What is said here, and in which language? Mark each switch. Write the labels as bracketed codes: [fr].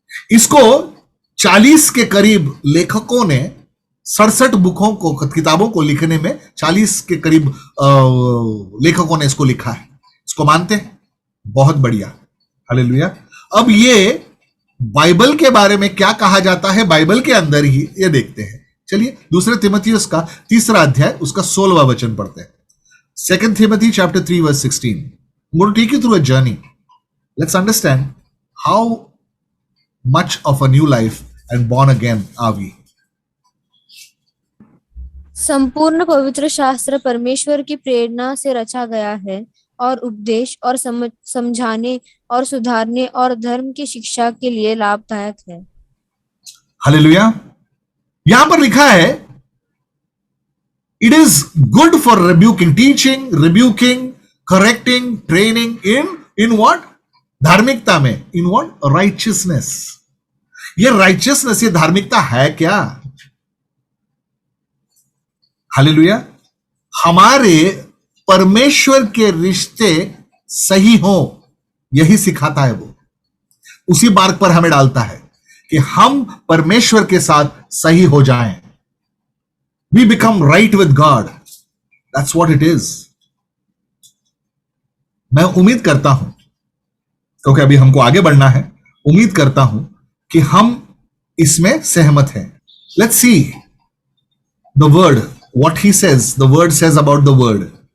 [hi] इसको 40 के करीब लेखकों ने 67 बुकों को, किताबों को लिखने में 40 के करीब लेखकों ने इसको लिखा है। इसको मानते हैं? बहुत बढ़िया। हालेलुया। अब ये बाइबल के बारे में क्या कहा जाता है बाइबल के अंदर ही, ये देखते हैं। चलिए दूसरे तिमोथियुस का 3 अध्याय उसका 16वां वचन पढ़ते हैं। [en] 2 Timothy chapter 3 verse 16. I'm going to take you through a journey. Let's understand how much of a new life and born again are we. [hi] संपूर्ण पवित्र शास्त्र परमेश्वर की प्रेरणा से रचा गया है और उपदेश और समझाने और सुधारने और धर्म की शिक्षा के लिए लाभदायक है। हालेलुया। यहां पर लिखा है [en] It is good for rebuking, teaching, rebuking, correcting, training in what? [hi] धार्मिकता में. [en] In what? Righteousness. [hi] ये righteousness, ये धार्मिकता है क्या? हालेलुया. हमारे परमेश्वर के रिश्ते सही हो, यही सिखाता है वो. उसी मार्ग पर हमें डालता है कि हम परमेश्वर के साथ सही हो जाएं. [en] We become right with God. That's what it is. [hi] मैं उम्मीद करता हूं, क्योंकि अभी हमको आगे बढ़ना है, उम्मीद करता हूं कि हम इसमें सहमत हैं. [en] Let's see the word, what he says, the word says about the word.